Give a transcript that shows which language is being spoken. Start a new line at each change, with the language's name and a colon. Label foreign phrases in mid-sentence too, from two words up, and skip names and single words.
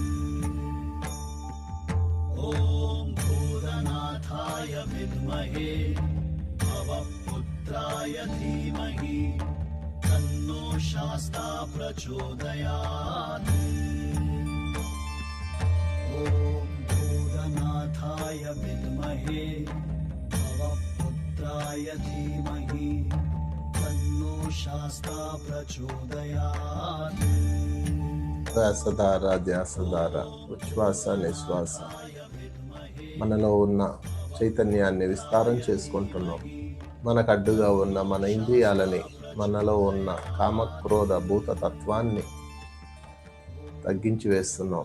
Sanskrit: ॐ भूतनाथाय विद्महे भवपुत्राय धीमहि तन्नो शास्ता प्रचोदयात्। ॐ भूतनाथाय विद्महे भवपुत्राय धीमहि तन्नो शास्ता प्रचोदयात्।
Telugu: శ్వాసధార ధ్యాసధార ఉచ్ఛ్వాస నిశ్వాస మనలో ఉన్న చైతన్యాన్ని విస్తారం చేసుకుంటున్నాం. మనకు అడ్డుగా ఉన్న మన ఇంద్రియాలని, మనలో ఉన్న కామక్రోధ భూతతత్వాన్ని తగ్గించి వేస్తున్నాం.